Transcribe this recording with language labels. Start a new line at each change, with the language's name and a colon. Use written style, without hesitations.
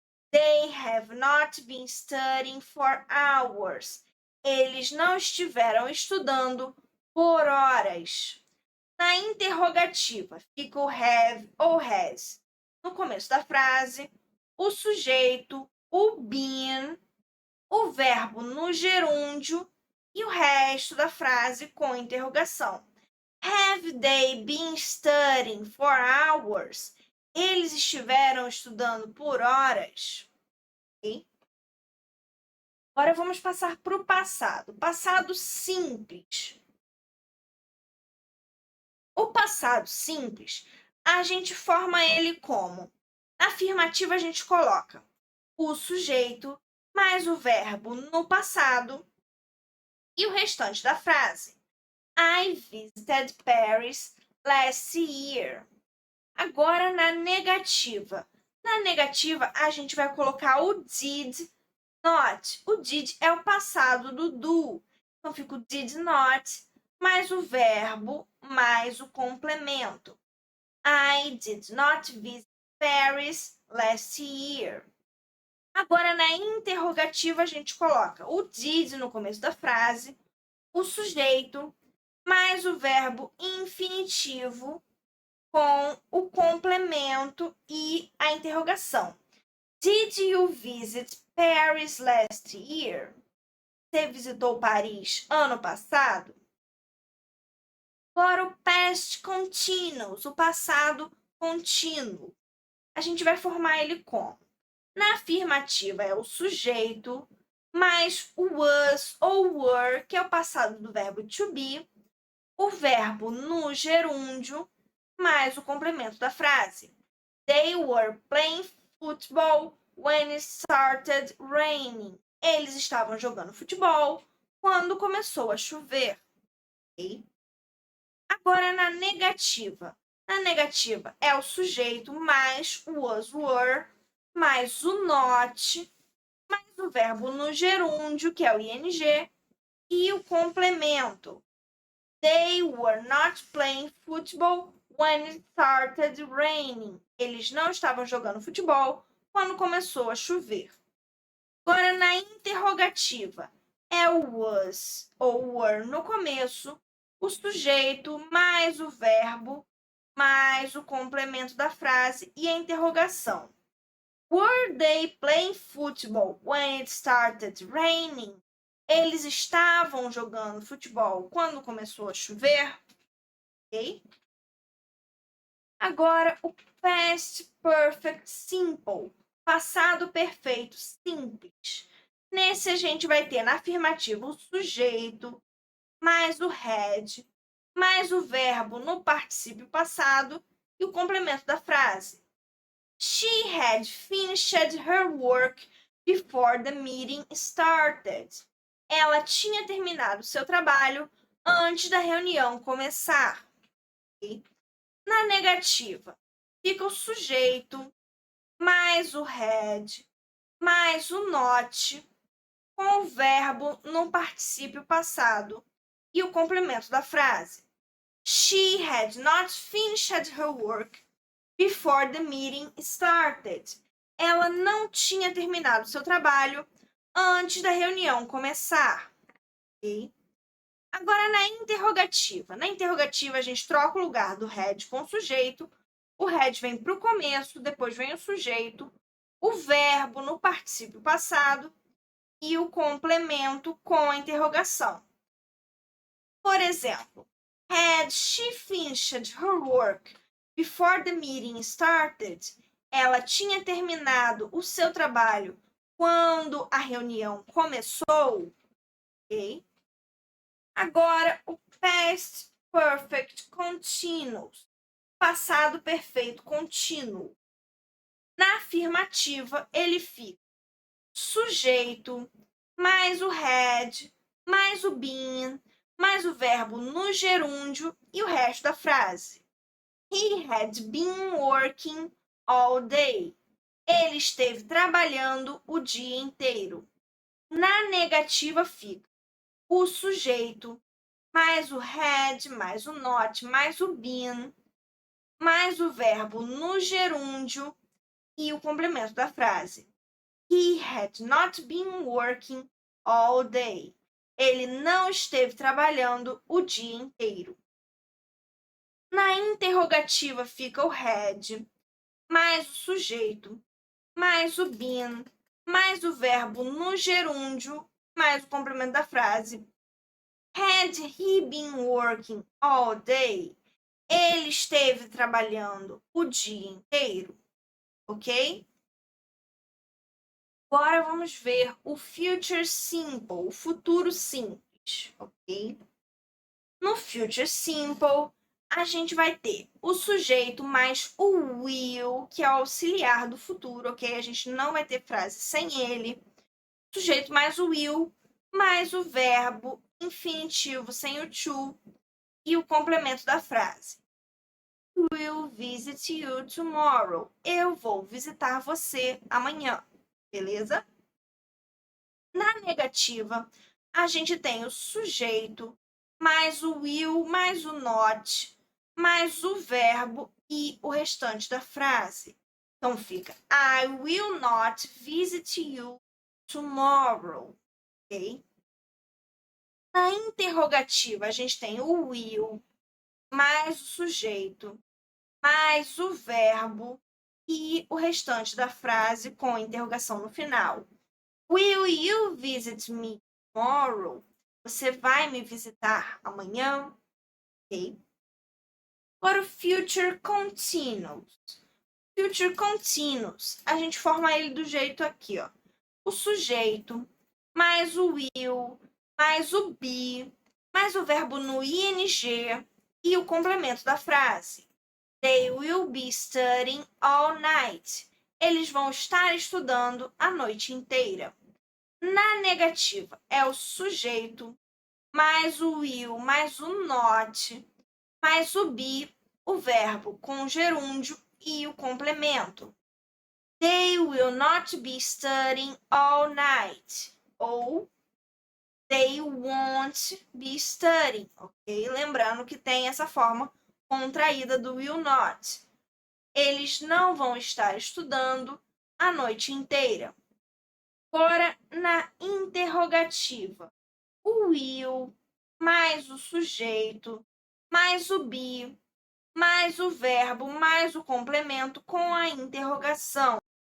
English: They have not been studying for hours.
Portuguese: Eles não estiveram estudando por horas. Na Na interrogativa, fica o have ou has no começo da frase, o sujeito, o been, o verbo no gerúndio e o resto da frase com interrogação.
English: Have they been studying for hours?
Portuguese: Eles estiveram estudando por horas. Okay? Agora vamos passar para o passado. Passado simples. O passado simples, a gente forma ele como? Na afirmativa, a gente coloca o sujeito mais o verbo no passado e o restante da frase.
English: I visited Paris last year.
Portuguese: Agora, na negativa. Na negativa, a gente vai colocar o did not. O did é o passado do do. Então, fica o did not mais o verbo mais o complemento.
English: I did not visit Paris last year.
Portuguese: Agora, na interrogativa, a gente coloca o did no começo da frase, o sujeito, mais o verbo infinitivo com o complemento e a interrogação.
English: Did you visit Paris last year?
Portuguese: Você visitou Paris ano passado? Agora o past continuous, o passado contínuo. A gente vai formar ele como? Na afirmativa é o sujeito, mais o was ou were, que é o passado do verbo to be, o verbo no gerúndio, mais o complemento da frase.
English: They were playing football when it started raining.
Portuguese: Eles estavam jogando futebol quando começou a chover. Okay? Agora, na negativa. Na negativa é o sujeito mais o was, were, mais o not, mais o verbo no gerúndio, que é o ing, e o complemento.
English: They were not playing football when it started raining.
Portuguese: Eles não estavam jogando futebol quando começou a chover. Agora, na interrogativa, é o was ou were no começo, o sujeito mais o verbo, mais o complemento da frase e a interrogação.
English: Were they playing football when it started raining?
Portuguese: Eles estavam jogando futebol quando começou a chover? Ok? Agora, o past perfect simple, passado perfeito simples. Nesse, a gente vai ter na afirmativa o sujeito, mais o had, mais o verbo no particípio passado e o complemento da frase.
English: She had finished her work before the meeting started.
Portuguese: Ela tinha terminado seu trabalho antes da reunião começar. Okay? Na negativa, fica o sujeito, mais o had, mais o not, com o verbo no particípio passado e o complemento da frase.
English: She had not finished her work before the meeting started.
Portuguese: Ela não tinha terminado seu trabalho antes da reunião começar. Okay? Agora, na interrogativa. Na interrogativa, a gente troca o lugar do had com o sujeito. O had vem para o começo, depois vem o sujeito, o verbo no particípio passado e o complemento com a interrogação. Por exemplo,
English: had she finished her work before the meeting started?
Portuguese: Ela tinha terminado o seu trabalho quando a reunião começou? Ok? Agora, o past perfect continuous, passado perfeito contínuo. Na afirmativa, ele fica sujeito, mais o had, mais o been, mais o verbo no gerúndio e o resto da frase.
English: He had been working all day.
Portuguese: Ele esteve trabalhando o dia inteiro. Na negativa fica o sujeito, mais o had, mais o not, mais o been, mais o verbo no gerúndio e o complemento da frase.
English: He had not been working all day.
Portuguese: Ele não esteve trabalhando o dia inteiro. Na interrogativa fica o had, mais o sujeito, mais o been, mais o verbo no gerúndio, mais o complemento da frase.
English: Had he been working all day?
Portuguese: Ele esteve trabalhando o dia inteiro, ok? Agora vamos ver o future simple, o futuro simples, ok? No future simple, a gente vai ter o sujeito mais o will, que é o auxiliar do futuro, ok? A gente não vai ter frase sem ele. Sujeito mais o will, mais o verbo infinitivo sem o to e o complemento da frase.
English: Will visit you tomorrow.
Portuguese: Eu vou visitar você amanhã, beleza? Na negativa, a gente tem o sujeito, mais o will, mais o not, mais o verbo e o restante da frase. Então fica
English: I will not visit you tomorrow, ok?
Portuguese: Na interrogativa, a gente tem o will, mais o sujeito, mais o verbo e o restante da frase com interrogação no final.
English: Will you visit me tomorrow?
Portuguese: Você vai me visitar amanhã? Ok. Agora o future continuous. Future continuous, a gente forma ele do jeito aqui, ó. O sujeito, mais o will, mais o be, mais o verbo no ing e o complemento da frase.
English: They will be studying all night.
Portuguese: Eles vão estar estudando a noite inteira. Na negativa, é o sujeito, mais o will, mais o not, mais o be, o verbo com o gerúndio e o complemento.
English: They will not be studying all night. Ou they won't be studying, ok?
Portuguese: Lembrando que tem essa forma contraída do will not. Eles não vão estar estudando a noite inteira. Agora, na interrogativa, o will, mais o sujeito, mais o be, mais o verbo, mais o complemento com a interrogação.